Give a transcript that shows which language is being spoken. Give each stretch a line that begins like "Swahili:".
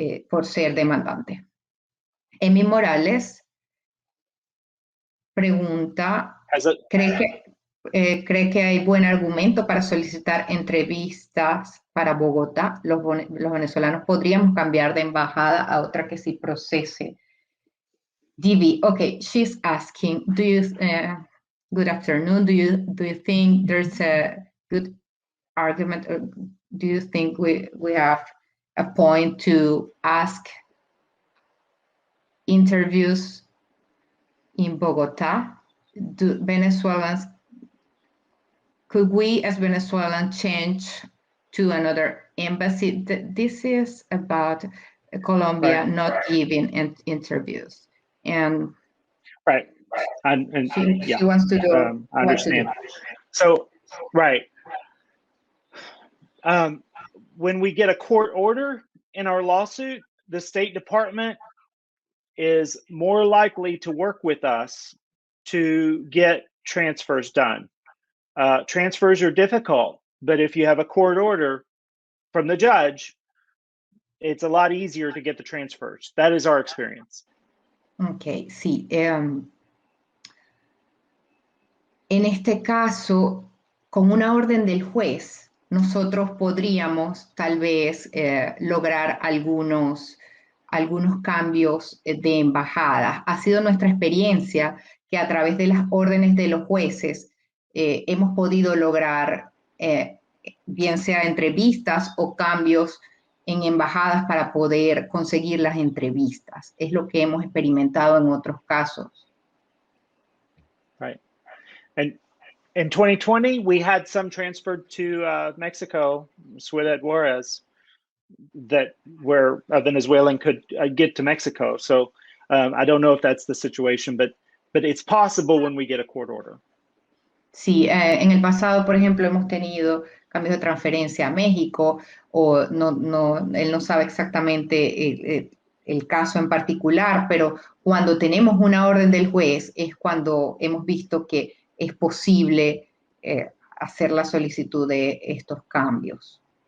Spanish: por ser demandante. Emi Morales pregunta, ¿cree que hay buen argumento para solicitar entrevistas para Bogotá? Los venezolanos podríamos cambiar de embajada a otra que sí procese.
English: DV, okay, she's asking, good afternoon, do you think there's a good argument, or do you think we have a point to ask interviews in Bogotá? Venezuelans, could we as Venezuelans change to another embassy? This is about Colombia not giving interviews. And right, and she wants to do. I understand. So, right, when we get a court order in our lawsuit, the State Department is more likely to work with us to get transfers done. Transfers are difficult, but if you have a court order from the judge, it's a lot easier to get the transfers. That is our experience.
Spanish: Ok, sí. En este caso, con una orden del juez, nosotros podríamos tal vez lograr algunos cambios de embajadas. Ha sido nuestra experiencia que a través de las órdenes de los jueces hemos podido lograr, bien sea entrevistas o cambios en embajadas para poder conseguir las entrevistas. Es lo que hemos experimentado en otros casos.
English: Right. And in 2020, we had some transferred to Mexico, Ciudad Juárez, where a Venezuelan could get to Mexico. So I don't know if that's the situation, but it's possible when we get a court order.
Spanish: Sí, en el pasado, por ejemplo, hemos tenido cambios de transferencia a México, o él no sabe exactamente el caso en particular, pero cuando tenemos una orden del juez es cuando hemos visto que es posible hacer la solicitud de estos cambios.